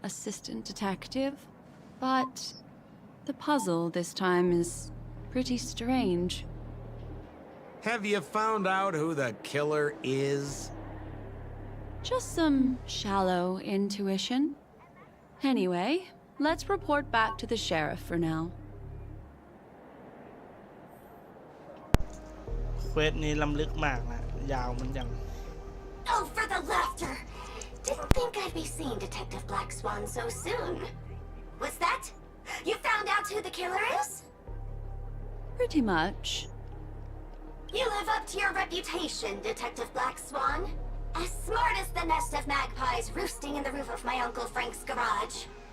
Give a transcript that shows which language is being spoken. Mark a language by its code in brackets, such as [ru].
[en] Assistant Detective, but the puzzle this time is pretty strange. Have you found out who the killer is? Just some shallow intuition. Anyway, let's report back to the sheriff for now. [th] เควสนี้ล้ำลึกมากนะยาวมันยัง [en] Oh, for the laughter! Didn't think I'd be seeing Detective Black Swan so soon. What's that? You found out who the killer is? Pretty much. You live up to your reputation, Detective Black Swan. As smart as the nest of magpies roosting in the roof of my Uncle Frank's garage.